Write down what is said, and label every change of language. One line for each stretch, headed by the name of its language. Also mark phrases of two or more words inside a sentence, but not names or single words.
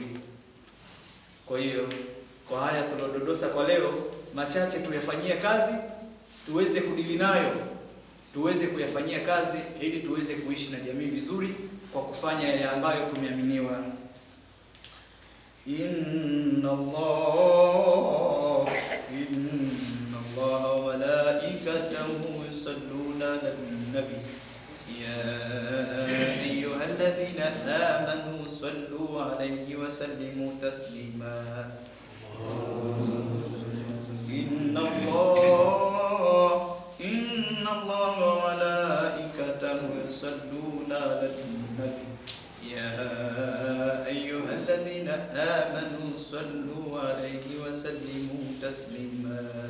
Swahili: Kwa hiyo kwa haya tulododosa kwa leo, machache tuyafanyie kazi, tuweze kudili nayo, tuweze kuyafanyia kazi ili tuweze kuishi na jamii vizuri kwa kufanya yale ambayo tumeaminiwa.
Arabic: إن الله وملائكته يصلون على النبي يا أيها الذين آمنوا صلوا عليه وسلموا تسليما. إن الله وملائكته يصلون على النبي يا أيها الذين آمنوا صلوا عليه وسلموا تسليما.